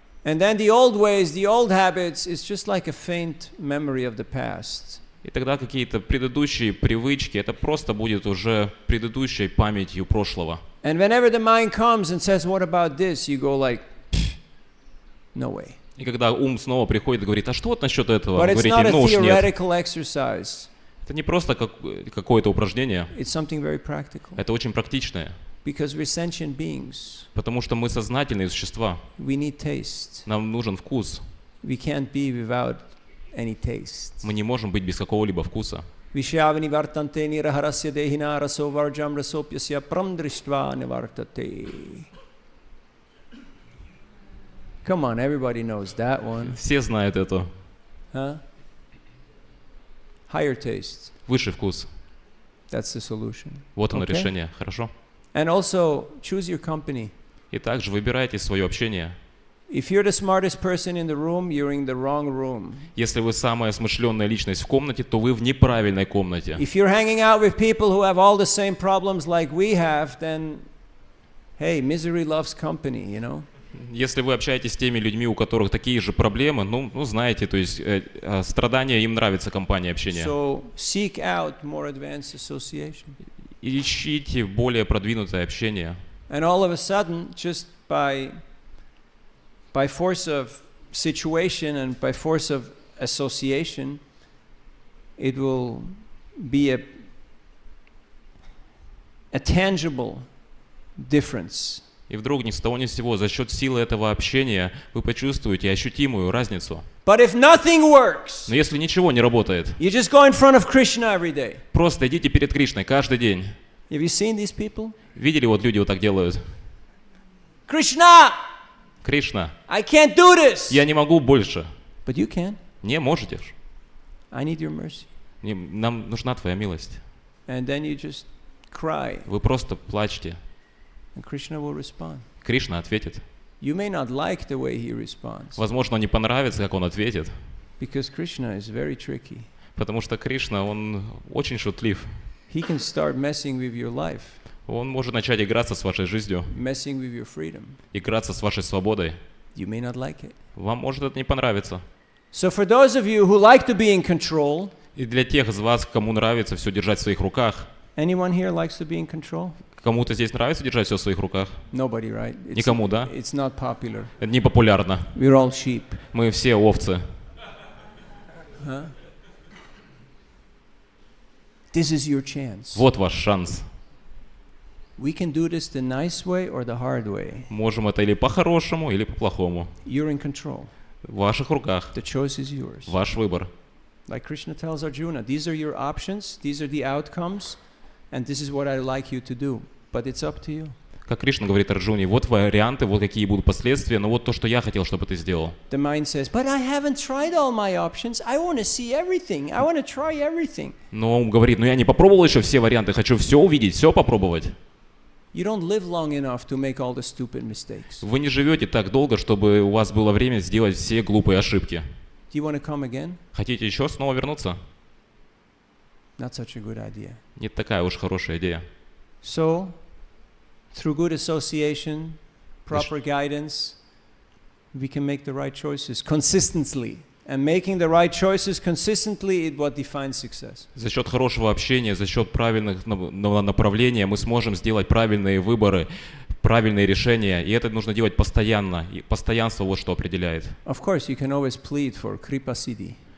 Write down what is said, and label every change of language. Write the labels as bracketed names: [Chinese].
[English] And then the old ways, the old habits, is just like a faint memory of the past. [Russian] И тогда какие-то предыдущие привычки, это просто будет уже предыдущей памятью прошлого. [English] And whenever the mind comes and says, what about this? You go like, no way. [Russian] И когда ум снова приходит и говорит, а что вот насчет этого? [English] But it's [Russian] Говорите, [English] not a [Russian] ну уж нет. [English] theoretical exercise. [Russian] Это не просто какое-то упражнение. [English] It's something very practical. [Russian] Это очень практичное. [English] Because we're sentient beings. [Russian] Потому что мы сознательные существа. [English] We need taste. [Russian] Нам нужен вкус. [English] We can't be without any taste. [Russian] Мы не можем быть без какого-либо вкуса. [Sanskrit] Vishayavani vartante niraharasya dehina raso varjam rasopyasya pramdrishtva nivartate. [English] Come on, everybody knows that one. [Russian] Все знают это. [English] Huh? Higher taste. [Russian] Высший вкус. [English] That's the solution. [Russian] Вот оно решение. Хорошо? [English] And also, choose your company. [Russian] И также выбирайте свое общение. [English] If you're the smartest person in the room, you're in the wrong room. [Russian] Если вы самая смышленная личность в комнате, то вы в неправильной комнате. [English] If you're hanging out with people who have all the same problems like we have, then, hey, misery loves company, you know? [Russian] Если вы общаетесь с теми людьми, у которых такие же проблемы, ну знаете, то есть страдания, им нравится компания общения. [English] So seek out more advanced association. [Russian] Ищите более продвинутое общение. [English] And all of a sudden, just by force of situation and by force of association, it will be a tangible difference. [Russian] И вдруг ни с того ни с сего за счет силы этого общения вы почувствуете ощутимую разницу. [English] But if nothing works, [Russian] но если ничего не работает, [English] you just go in front of Krishna every day. [Russian] Просто идите перед Кришной каждый день. [English] Have you seen these people? [Russian] Видели, вот люди вот так делают? [English] Krishna! [Russian] Кришна, [English] I can't do this! [Russian] я не могу больше. [English] But you can. [Russian] Не можете. [English] I need your mercy. [Russian] Нам нужна твоя милость. [English] And then you just cry. [Russian] Вы просто плачьте. [English] And Krishna will respond. [Russian] Кришна ответит. [English] You may not like the way he responds. [Russian] Возможно, не понравится, как он ответит. [English] Because Krishna is very tricky. [Russian] Потому что Кришна, он очень шутлив. [English] He can start messing with your life. [Russian] Он может начать играться с вашей жизнью. [English] Messing with your freedom. [Russian] Играться с вашей свободой. [English] You may not like it. [Russian] Вам может это не понравиться. [English] So for those of you who like to be in control, [Russian] и для тех из вас, кому нравится все держать в своих руках, [English] anyone here likes to be in control? [Russian] Кому-то здесь нравится держать все в своих руках? [English] Nobody, right? [Russian] Никому, да? [English] It's not popular. [Russian] Это не популярно. [English] We're all sheep. [Russian] Мы все овцы. Huh? [English] This is your chance. [Russian] Вот ваш шанс. [English] We can do this the nice way or the hard way. [Russian] Можем это или по-хорошему, или по-плохому. [English] You're in control. [Russian] В ваших руках. [English] The choice is yours. [Russian] Ваш выбор. [English] Like Krishna tells Arjuna, these are your options, these are the outcomes, and this is what I'd like you to do. But it's up to you. [Russian] Как Кришна говорит Арджуне, вот варианты, вот какие будут последствия, но вот то, что я хотел, чтобы ты сделал. [English] The mind says, but I haven't tried all my options. I want to see everything. I want to try everything. [Russian] Но ум говорит, я не попробовал еще все варианты, хочу все увидеть, все попробовать. [English] You don't live long enough to make all the stupid mistakes. [Russian] Вы не живете так долго, чтобы у вас было время сделать все глупые ошибки. [English] Do you want to come again? [Russian] Хотите еще снова вернуться? [English] Not such a good idea. [Russian] Не такая уж хорошая идея. [English] So, through good association, proper guidance, we can make the right choices consistently. And making the right choices consistently is what defines success. [Russian] За счет хорошего общения, за счет правильных направлений мы сможем сделать правильные выборы правильные решения, и это нужно делать постоянно. И постоянство вот что определяет. [English] Of course, you can always plead for kripa siddhi,